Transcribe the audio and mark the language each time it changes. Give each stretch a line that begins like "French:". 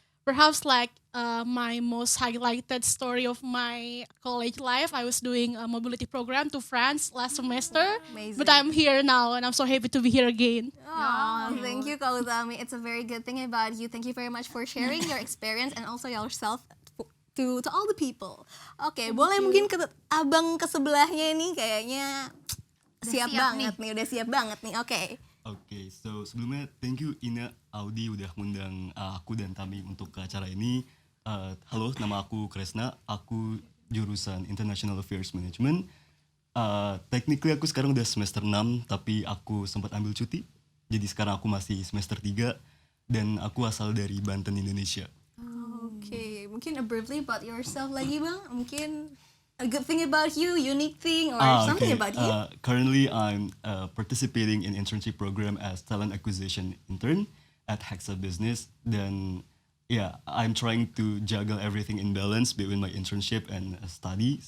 English: Perhaps like my most highlighted story of my college life, I was doing a mobility program to France last semester. Amazing. But I'm here now and I'm so happy to be here again. Oh, thank you Kak Utami. It's a very good thing about you. Thank you very much for sharing your experience and also yourself to all the people.
Indonesian: Oke, boleh mungkin ke abang ke sebelahnya ini kayaknya siap siap banget nih, udah siap banget nih. Oke. Oke, so sebelumnya thank you Ina, Audi udah ngundang aku dan Tami untuk ke acara ini. Halo, nama aku Kresna, aku jurusan International Affairs Management. Technically aku sekarang udah semester 6, tapi aku sempat ambil cuti. Jadi sekarang aku masih semester 3 dan aku asal dari Banten, Indonesia. Oke, mungkin
English: briefly about yourself
Indonesian: lagi bang.
English: Mungkin a good thing about you, unique thing, or something okay. about you. Currently I'm participating in internship program as talent acquisition intern at Hexa Business. Dan I'm trying to juggle everything in balance between my internship and study.